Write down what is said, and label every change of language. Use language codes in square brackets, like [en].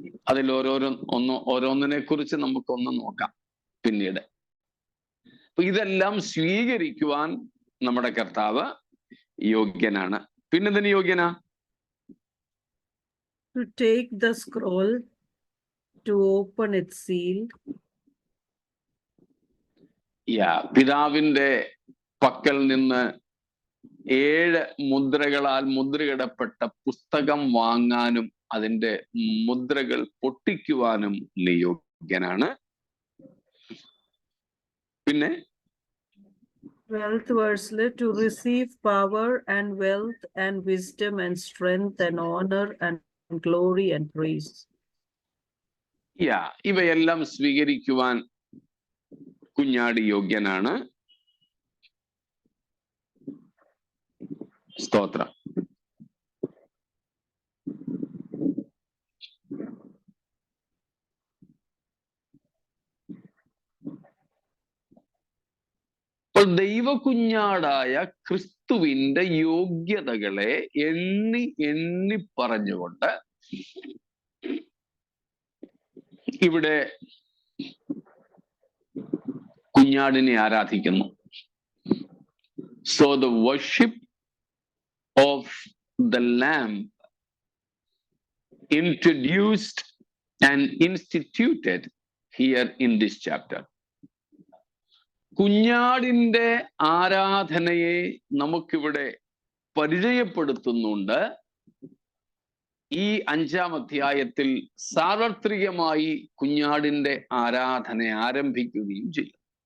[ml] അതിൽ ഓരോന്നിനെ കുറിച്ച് നമുക്കൊന്ന് നോക്കാം പിന്നീട്. അപ്പൊ ഇതെല്ലാം സ്വീകരിക്കുവാൻ നമ്മുടെ കർത്താവ് യോഗ്യനാണ്. പിന്നെന്തിന് യോഗ്യനാ? [en] To take the scroll, to open its seal. [ml] പിതാവിന്റെ പക്കൽ നിന്ന് 7 മുദ്രകളാൽ മുദ്രയിടപ്പെട്ട പുസ്തകം വാങ്ങാനും അതിന്റെ മുദ്രകൾ പൊട്ടിക്കുവാനും നീ യോഗ്യനാണ്. പിന്നെ [en] 12th verse, to receive power and wealth and wisdom and strength and honor and glory and praise. [ml] ഇവയെല്ലാം സ്വീകരിക്കുവാൻ കുഞ്ഞാട് യോഗ്യനാണ്. സ്തോത്രം. അപ്പോൾ ദൈവകുഞ്ഞാടായ ക്രിസ്തുവിന്റെ യോഗ്യതകളെ എണ്ണി എണ്ണി പറഞ്ഞുകൊണ്ട് ഇവിടെ കുഞ്ഞാടിനെ ആരാധിക്കുന്നു. [en] So the worship of the lamb introduced and instituted here in this chapter. [ml] കുഞ്ഞാടിന്റെ ആരാധനയെ നമുക്കിവിടെ പരിചയപ്പെടുത്തുന്നുണ്ട്. ഈ 5-ാം അധ്യായത്തിൽ സാർവത്രികമായി കുഞ്ഞാടിന്റെ ആരാധന ആരംഭിക്കുകയും ചെയ്യും.